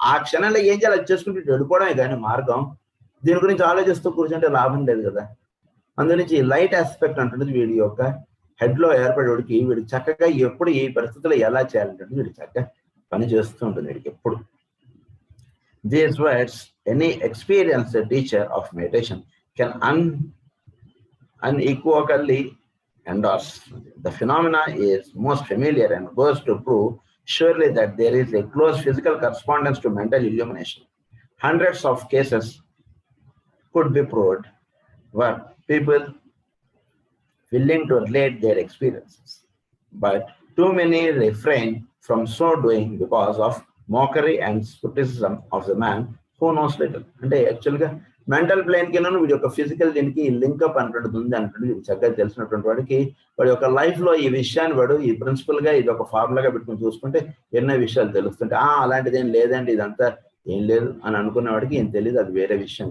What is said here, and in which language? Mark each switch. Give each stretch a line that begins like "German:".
Telugu: ఆ క్షణంలో ఏం చేయాలి అది చేసుకుంటూ వెళ్ళిపోవడమే కానీ మార్గం. దీని గురించి ఆలోచిస్తూ కూర్చుంటే లాభం లేదు కదా. అందునుంచి లైట్ ఆస్పెక్ట్ అంటున్నది వీడి యొక్క హెడ్ లో ఏర్పడేవాడికి వీడు చక్కగా ఎప్పుడు ఈ పరిస్థితుల్లో ఎలా చేయాలంటే వీడు చక్కగా పని చేస్తూ ఉంటుంది వీడికి ఎప్పుడు.
English: These words any experienced teacher of meditation can unequivocally endorse. The phenomena is most familiar and goes to prove surely that there is a close physical correspondence to mental illumination. Hundreds of cases could be proved where people willing to relate their experiences, but too many refrain from so doing because of mockery and criticism of the man who knows little.
Telugu: అంటే యాక్చువల్గా mental plane కి వీడి యొక్క physical దీనికి link up అంటుంది ఉంది అంటుంది. వీడు చక్కగా తెలిసినటువంటి వాడికి వాడి యొక్క లైఫ్ లో ఈ విషయాన్ని వాడు ఈ ప్రిన్సిపల్ గా ఇది ఒక ఫార్ములాగా పెట్టుకుని చూసుకుంటే ఎన్నో విషయాలు తెలుస్తుంటే అలాంటిది ఏం లేదండి, ఇదంతా ఏం లేదు అని అనుకున్న వాడికి ఏం తెలియదు, అది వేరే విషయం.